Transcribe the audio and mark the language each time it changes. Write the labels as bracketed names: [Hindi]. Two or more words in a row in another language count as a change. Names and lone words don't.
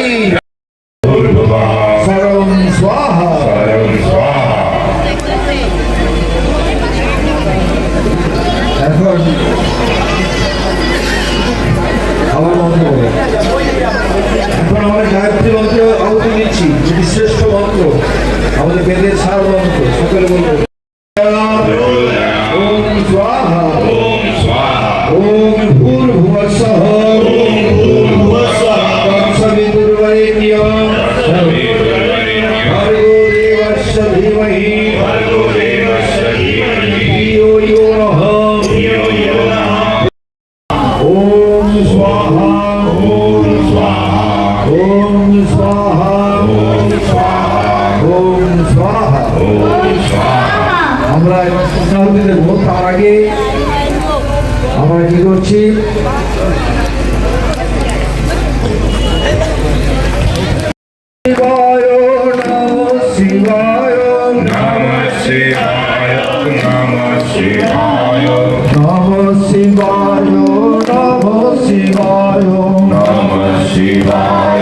[Bangla] এখন আমার মন্ত্র এখন আমরা গায়ত্রী মন্ত্র আহুতি দিচ্ছি যেটি শ্রেষ্ঠ মন্ত্র আমাদের বেদের সার মন্ত্র সকলে বলবো [Sanskrit] ওম স্বাহা ওম স্বাহা ওম ভূর্ভুবস্বঃ ওম ভূর্ভুবস্বঃ তৎসবিতুর্বরেণ্যং ভর্গো দেবস্য ধীমহি ধিয়ো यो नः ओम स्वाहा ओम स्वाहा ओम स्वाहा ओम स्वाहा ओम स्वाहा ओम स्वाहा [Bangla] আমরা সাউন্ড দেব তার আগে আমরা কি করছি [Sanskrit] শিবায় নমঃ শিবায় নমঃ শিবায় নমঃ শিবায় নমঃ শিবায় নমঃ শিবায় নমঃ শিবায়